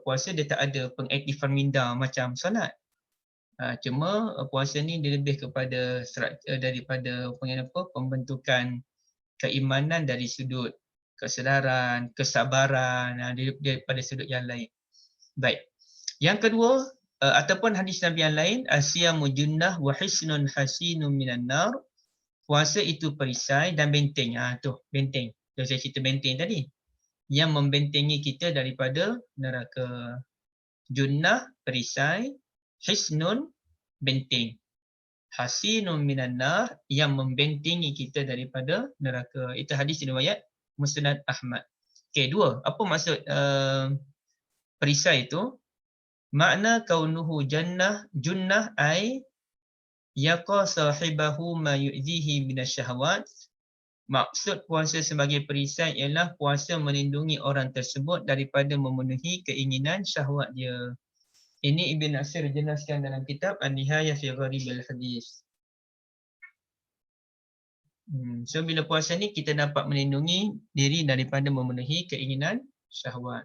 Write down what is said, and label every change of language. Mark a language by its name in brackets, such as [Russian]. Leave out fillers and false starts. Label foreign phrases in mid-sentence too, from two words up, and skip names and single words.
[Malay] Puasa dia tak ada pengaktifan minda macam solat. Cuma puasa ni dia lebih kepada daripada pembentukan keimanan dari sudut kesedaran, kesabaran, daripada sudut yang lain. Baik. Yang kedua, ataupun hadis Nabi yang lain, [Arabic] الصيام جنة وحصن حصين من النار. [Malay] Puasa itu perisai dan benteng. Tu benteng. Tu saya cerita benteng tadi. Yang membentengi kita daripada neraka. Junnah, perisai. Hisnun, benteng. [Arabic] حصين من النار, [Malay] yang membentengi kita daripada neraka. Itu hadis riwayat Musnad Ahmad. Okey, dua. Apa maksud perisai itu? [Arabic] Makna كونه جنة أي يقي صاحبه ما يؤذيه من الشهوات. [Malay] Maksud puasa sebagai perisai ialah puasa melindungi orang tersebut daripada memenuhi keinginan syahwat dia. Ini Ibn Nasir jelaskan dalam kitab An-Nihayah fi Gharibil Hadis. So bila puasa ni kita dapat melindungi diri daripada memenuhi keinginan syahwat.